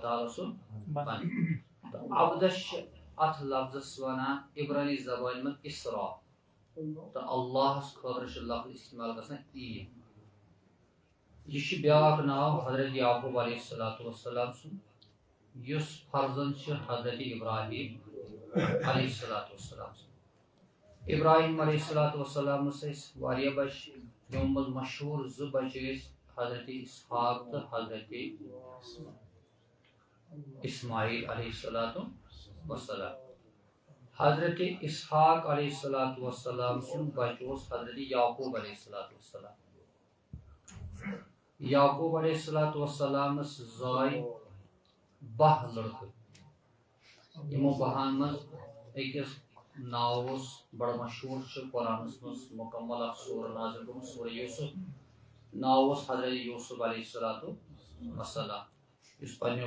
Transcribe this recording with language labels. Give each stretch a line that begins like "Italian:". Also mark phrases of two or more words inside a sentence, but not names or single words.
Kashmiri: تعالیٰ سُنٛد بندٕ تہٕ عبدس چھِ اتھ لفظس ونان عبرانی زبانہِ منٛز اسرا تہٕ اللہس خٲطرٕ چھُ لفظ استعمال گژھان ایٖل یہ چھُ بیاکھ ناو حضرت یعقوب علیہ السلام سُنٛد یُس فرزند چھُ حضرت ابراہیم علیہ السلام سُنٛد ابراہیم علیہ السلامس ٲسۍ واریاہ بچہِ یِمو منٛز مشہوٗر زٕ بچہِ ٲسۍ حضرت اسحاق تہٕ حضرت اسماعیل علیہ السلام حضرت اسحاق علیہ السلام سُنٛد بچہِ اوس حضرت یعقوب علیہ السلام یعقوب علیہ السلامس زاے 12 لڑکہٕ یِمو 12 منٛز أکِس ناو اوس بڑٕ مشہوٗر چھُ قرآنس منٛز مکمل اکھ سورہ نازل گوٚمُت سورہ یوسف ناو اوس حضرت یوسف علیہ السلام یُس پننیو